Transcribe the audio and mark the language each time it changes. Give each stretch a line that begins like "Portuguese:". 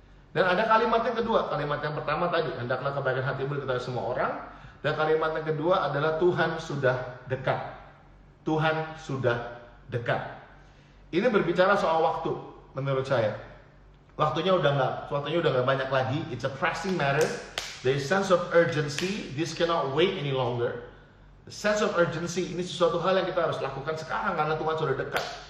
Indonesian: Dan ada kalimat yang kedua. Kalimat yang pertama tadi, hendaklah kebaikan hatimu diketahui semua orang. Dan kalimat yang kedua adalah Tuhan sudah dekat. Tuhan sudah dekat. Ini berbicara soal waktu, menurut saya. Waktunya udah nggak banyak lagi.
English: It's a pressing matter. There is sense of urgency. This cannot wait any longer. The sense of urgency
Indonesian: ini sesuatu hal yang kita harus lakukan sekarang karena Tuhan sudah dekat.